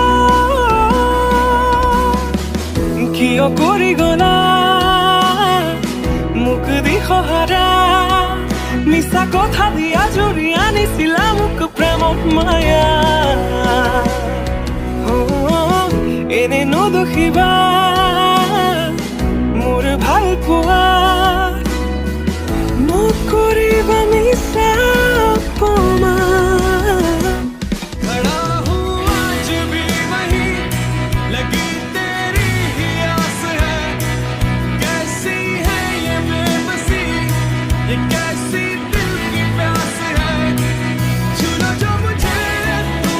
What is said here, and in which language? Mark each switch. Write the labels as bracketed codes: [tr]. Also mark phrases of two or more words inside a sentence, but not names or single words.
[as] কিয় কৰি গলা মোক দিশহাৰা মিছা কথা দিয়া জুৰি আনিছিলা মোক প্ৰেমক মায়া এনে নদোষিবা মোৰ ভাল পোৱা নকৰিবা মিছা অপমান [hi] खड़ा हूँ आज भी वही लगी तेरी ही आस है कैसी है ये बेबसी ये कैसी दिल की प्यास है छूलो जो मुझे